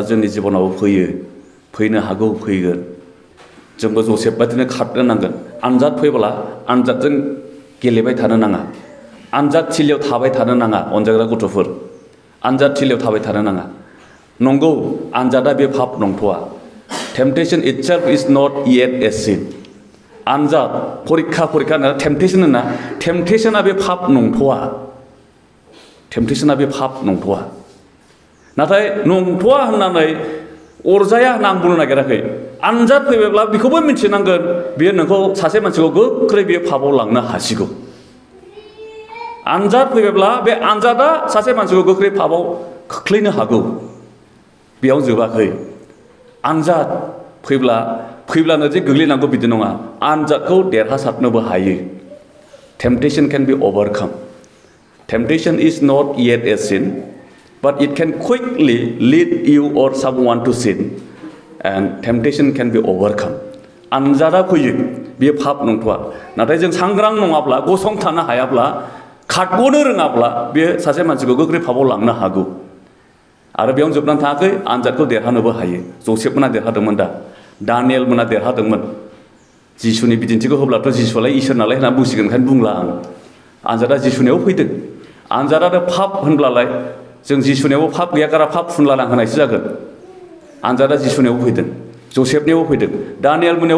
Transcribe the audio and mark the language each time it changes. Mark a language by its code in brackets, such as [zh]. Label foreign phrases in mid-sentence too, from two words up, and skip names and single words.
[brx] जोंनि जिबनावबो फैनो हागौ फैगोन जोंबो जसेफ बादिनो खारनो नांगोन आनजाद फैब्ला आनजादजों गेलेबाय थानो नाङा आनजाद थिलियाव थाबाय थानो नाङा अनजाग्रा गथ'फोर आनजाद थिलियाव थाबाय थानो नाङा नंगौ आनजादा बे पाप नंथ'आ [en] temptation itself is not yet a sin [brx] आनजाद परीक्षा होनना टेम्पटेशन होनना टेम्पटेशना बे पाप नंथ'आ नाथाय नंथ'आ होननानै अरजाया होनना आं बुंनो नागिराखै आनजाद फैबायब्ला बेखौबो मिथिनांगोन बेयो नोंखौ सासे मानसिखौ गोख्रै बेयो पापाव लांनो हासिगौ आनजाद फैबायब्ला बे आनजादा सासे मानसिखौ गोख्रै पापाव खोख्लैनो हागौ बेयाव जोबाखै आनजाद फैब्लानो जे गोग्लैनांगौ बिदि नङा आनजादखौ देरहासारनोबो हायो [en] temptation can be overcome temptation is not yet a sin but it can quickly lead you or someone to sin and temptation can be overcome [brx] आनजादा फैयो बेयो पाप नंथ'आ नाथाय जों सांग्रां नङाब्ला गसंथानो हायाब्ला खारग'नो रोङाब्ला बेयो सासे मानसिखौ गोख्रै पापाव लांनो हागौ आरो बेयावनो जोबनानै थाङाखै आनजादखौ देरहानोबो हायो जसेफमोना देरहादोंमोन दानियेलमोना देरहादोंमोन जिसुनि बिदिन्थिखौ होब्लाथ' जिसुआलाय इसोर नालाय होनना बुंसिगोन ओंखायनो बुंला आं आनजादा जिसुनियाव फैदों आनजादा पाप होनब्लालाय जों जिसुनियावबो पाप गैया गारा पाप फुनला होनायसो जागोन आनजादा जिसुनियावबो फैदों जसेफनियावबो फैदों दानियेलमोननियावबो